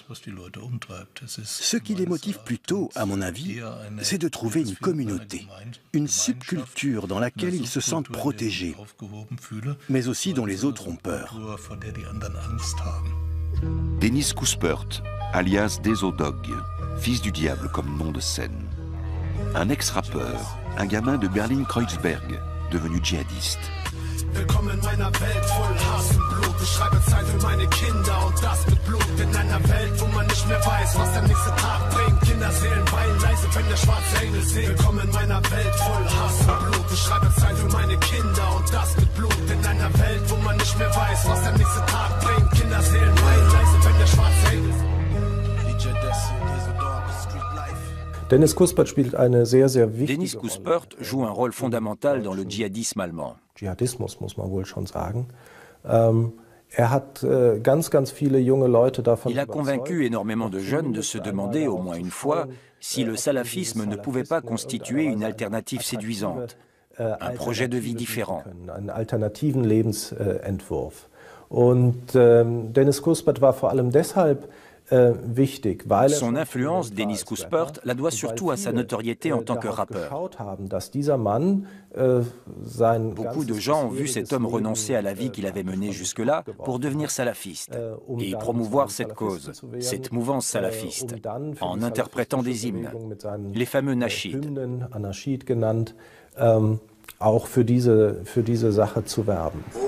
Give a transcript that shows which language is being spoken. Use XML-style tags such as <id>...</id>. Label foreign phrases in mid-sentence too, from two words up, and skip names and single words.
<fr>Ce qui les motive plutôt, à mon avis, c'est de trouver une communauté, une subculture dans laquelle ils se sentent protégés, mais aussi dont les autres ont peur. Dennis Kuspert, alias Desodog, fils du diable comme nom de scène. Un ex-rappeur, un gamin de Berlin-Kreuzberg, devenu djihadiste.</fr> <de>Willkommen in meiner Welt voll Hass und Blut. Ich schreibe Zeit für meine Kinder und das mit Blut. In einer Welt, wo man nicht mehr weiß, was der nächste Tag bringt. Kinderseelen weinen leise, wenn der schwarze Engel singt. Willkommen in meiner Welt voll Hass und Blut. Ich schreibe Zeit für meine Kinder und das mit Blut. In einer Welt, wo man nicht mehr weiß, was der nächste Tag bringt. Kinderseelen weinen leise, wenn der schwarze Engel singt.</de> <fr>Dennis Kuspert joue un rôle fondamental dans le djihadisme allemand. Il a convaincu énormément de jeunes de se demander au moins une fois si le salafisme ne pouvait pas constituer une alternative séduisante, un projet de vie différent.</fr> <de>Dennis Kuspert war vor allem deshalb</de> <fr>Son influence, Dennis Kuspert, la doit surtout à sa notoriété en tant que rappeur. Beaucoup de gens ont vu cet homme renoncer à la vie qu'il avait menée jusque-là pour devenir salafiste et promouvoir cette cause, cette mouvance salafiste, en interprétant des hymnes, les fameux nashids.</fr> <de>Auch für diese Sache zu werben.</de>